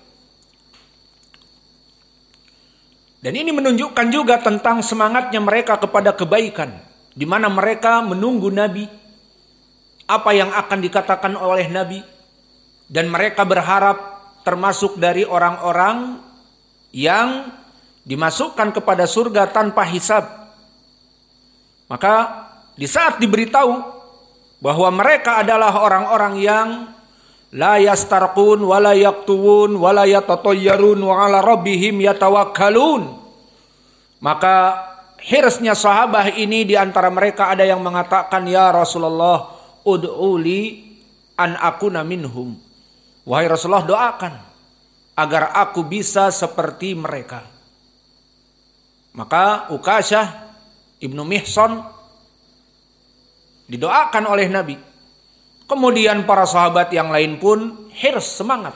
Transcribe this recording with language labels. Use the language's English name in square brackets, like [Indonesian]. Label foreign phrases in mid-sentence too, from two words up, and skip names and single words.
[Indonesian] Dan ini menunjukkan juga tentang semangatnya mereka kepada kebaikan, di mana mereka menunggu Nabi, apa yang akan dikatakan oleh Nabi, dan mereka berharap termasuk dari orang-orang yang dimasukkan kepada surga tanpa hisab. Maka di saat diberitahu bahwa mereka adalah orang-orang yang [Arabic] لا يسترقون ولا يكتوون ولا يتطيرون وعلى ربهم يتوكلون. [Indonesian] Maka hirsnya sahabat ini di antara mereka ada yang mengatakan, [Arabic] يا رسول الله, ادع لي أن أكون منهم. [Indonesian] Wahai Rasulullah, doakan agar aku bisa seperti mereka. Maka Ukasyah ibnu Mihsan didoakan oleh Nabi. Kemudian para sahabat yang lain pun hirs, semangat.